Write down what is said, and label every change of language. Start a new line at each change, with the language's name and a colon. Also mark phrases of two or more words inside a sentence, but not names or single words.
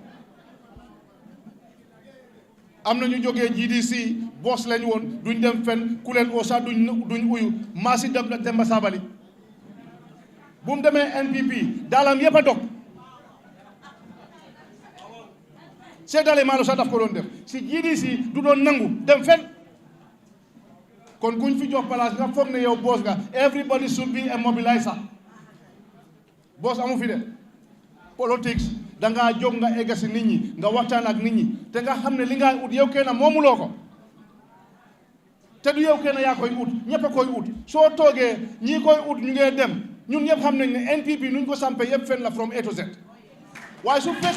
Wolof: am na ñu jógee GDC boss lañ woon duñ dem fen ku leen oo sax duñ uyu Massi Demba Sabali bu mu demee NPP daalam yëpp a dog seddale maalo sax daf ko doon def si GDC du doon nangu dem fen kon kuñ fi jox place nga foog ne yow boss nga
English: everybody should be a mobilizer
Wolof: boss amu fi de politics dangaa jóg nga egga si nit ñi nga waxtaan ak nit ñi te nga xam ne li nga ut yow kenn moomuloo ko te du yow kenn yaa koy ut ñëpp a koy ut soo toogee ñii koy ut ñu ngee dem ñun ñëpp xam nañ ne NPP nuñ ko sampe yëpp fen la
English: from A to Z
Wolof: waaye su